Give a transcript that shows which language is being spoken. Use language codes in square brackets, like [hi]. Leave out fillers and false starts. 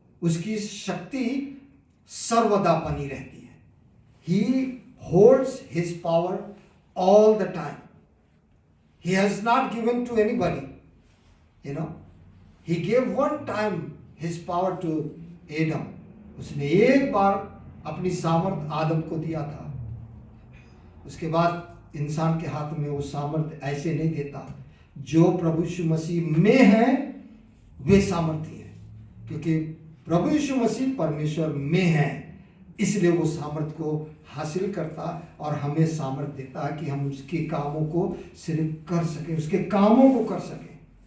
[hi] उसकी शक्ति सर्वदा बनी रहती है. [en] He holds his power all the time. He has not given to anybody. He gave one time his power to Adam. [hi] उसने एक बार अपनी सामर्थ आदम को दिया था. उसके बाद इंसान के हाथ में वो सामर्थ ऐसे नहीं देता. जो प्रभु यीशु मसीह में है वे सामर्थी है, क्योंकि प्रभु यीशु मसीह परमेश्वर में है, इसलिए वो सामर्थ को हासिल करता और हमें सामर्थ देता है कि हम उसके कामों को सिर्फ कर सकें, उसके कामों को कर सकें.